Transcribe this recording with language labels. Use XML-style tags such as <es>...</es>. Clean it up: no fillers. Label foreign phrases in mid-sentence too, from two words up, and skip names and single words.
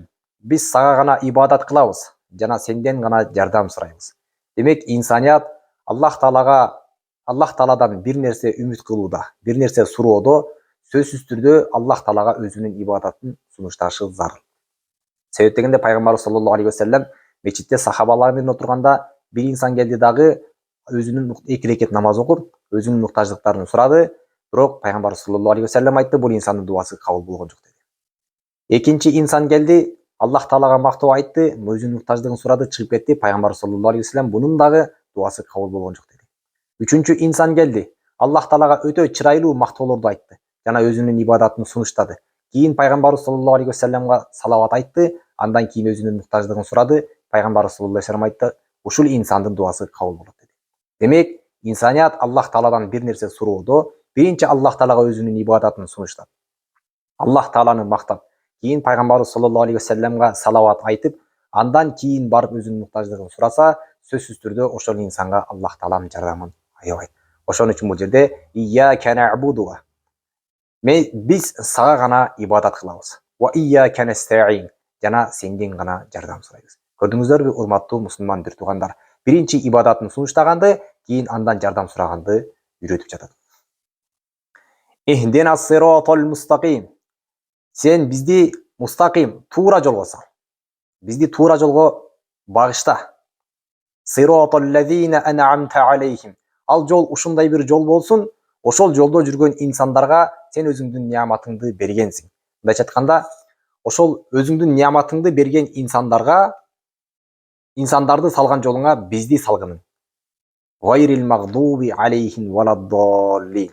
<ky>Биз сага гана ибадат кылабыз жана сенден гана жардам сурайбыз. Демек, инсаният Аллах Тааладан бир нерсе үмүт кылууда, бир нерсе суроодо сөзсүз түрдө Аллах Таалага өзүнүн ибадатын сунушташы зарыл. Себеп дегенде пайгамбарыбыз</ky> <ar>صلى الله عليه وسلم</ar> <ky>мечитте сахабалар менен отурганда бир инсан келди дагы өзүнүн 2 рекет намаз окуп, өзүнүн муктаждыктарын сурады, бирок пайгамбарыбыз</ky> <ar>صلى الله عليه وسلم</ar> <ky>айтты, бул инсандын дуасы кабыл болгон жок деди. Экинчи инсан келди, Аллах Таалага мактоо айтты, өзүнүн муктаждыгын сурады, чыгып кетти, пайгамбарыбыз</ky> <ar>صلى الله عليه وسلم</ar> <ky>бунун дагы дуасы кабыл болгон жок деди. Үчүнчү инсан келди, Аллах Таалага өтө чырайлуу мактоолорду айтты жана өзүнүн ибадатын сунуштады. Кийин пайгамбарыбыз</ky> <ar>صلى الله عليه وسلم</ar> <ky>салават айтты, андан кийин өзүнүн муктаждыгын сурады, пайгамбарыбыз</ky> <ar>صلى الله عليه وسلم</ar> <ky>айтты, ушул инсандын дуасы кабыл болот деди. Демек, инсаният Аллах Тааладан бир нерсе суроодо биринчи Аллах Таалага өзүнүн ибадатын сунуштап, Аллах Тааланы мактап, кийин пайгамбарыбыз</ky> <ar>صلى الله عليه وسلم</ar> <ky>салават айтып, андан кийин барып өзүнүн муктаждыгын сураса, сөзсүз түрдө ошол инсанга Аллах Тааланын жардамын аябайт. Ошон үчүн бул жерде</ky> <ar>إياك نعبد.</ar> <ky>Биз сага гана ибадат кылабыз.</ky> <ar>وإياك نستعين.</ar> <ky>Жана сенден гана жардам сурайбыз. Көрдүңүздөрбү, урматтуу мусулман бир туугандар? Биринчи ибадатын сунуштаганды, кийин андан жардам сураганды үйрөтүп жатат.</ky> <ar>اهدنا الصراط المستقيم.</ar> <ky>Сен бизди мустаким, туура жолго сал. Бизди туура жолго багышта.</ky> <ar>صراط الذين أنعمت عليهم.</ar> <ky>Ал жол ушундай бир жол болсун, ошол жолдо жүргөн инсандарга сен өзүңдүн неаматыңды бергенсиң. Мындайча айтканда, ошол өзүңдүн неаматыңды берген инсандарга insandарды салган жолуңа бизди салгынын.</ky> <ar>غير المغضوب عليهم ولا الضالين.</ar>